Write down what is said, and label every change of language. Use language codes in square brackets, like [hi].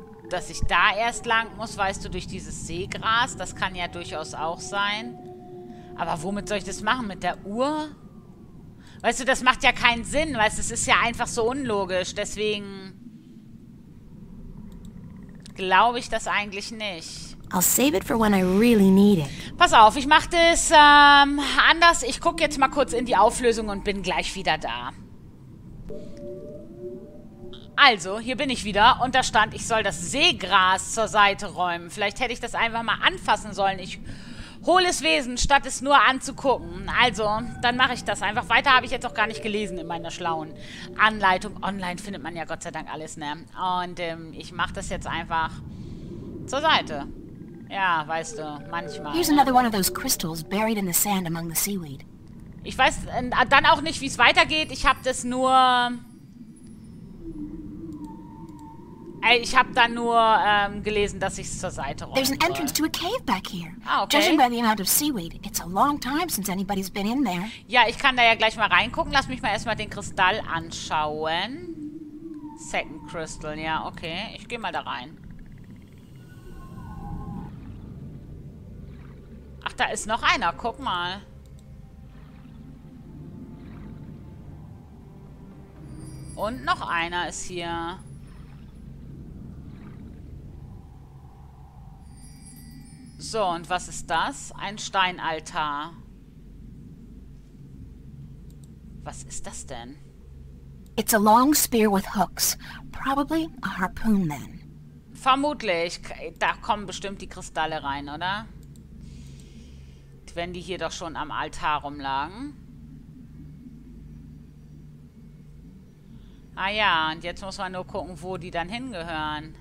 [de] Dass ich da erst lang muss, weißt du, durch dieses Seegras. Das kann ja durchaus auch sein. Aber womit soll ich das machen? Mit der Uhr? Weißt du, das macht ja keinen Sinn. Weißt du, es ist ja einfach so unlogisch. Deswegen glaube ich das eigentlich nicht. [en] I'll save it for when I really need it. [de] Pass auf, ich mache das anders. Ich gucke jetzt mal kurz in die Auflösung und bin gleich wieder da. Also, hier bin ich wieder und da stand, ich soll das Seegras zur Seite räumen. Vielleicht hätte ich das einfach mal anfassen sollen. Ich hole es Wesen, statt es nur anzugucken. Also, dann mache ich das einfach. Weiter habe ich jetzt auch gar nicht gelesen in meiner schlauen Anleitung. Online findet man ja Gott sei Dank alles, ne? Und ich mache das jetzt einfach zur Seite. Ja, weißt du, manchmal. [en] Here's another one of those crystals buried in the sand among the seaweed. [de] Ich weiß dann auch nicht, wie es weitergeht. Ich habe das nur... Ich habe dann nur gelesen, dass ich es zur Seite räume. [en] There's an entrance to a cave back here. Ah, okay. Judging by the amount of seaweed, it's a long time since anybody's been in there. [de] Ja, ich kann da ja gleich mal reingucken. Lass mich mal erstmal den Kristall anschauen. Second Crystal, ja, okay. Ich gehe mal da rein. Ach, da ist noch einer. Guck mal. Und noch einer ist hier. So, und was ist das? Ein Steinaltar. Was ist das denn? [en] It's a long spear with hooks. Probably a harpoon then. [de] Vermutlich. Da kommen bestimmt die Kristalle rein, oder? Wenn die hier doch schon am Altar rumlagen. Ah ja, und jetzt muss man nur gucken, wo die dann hingehören.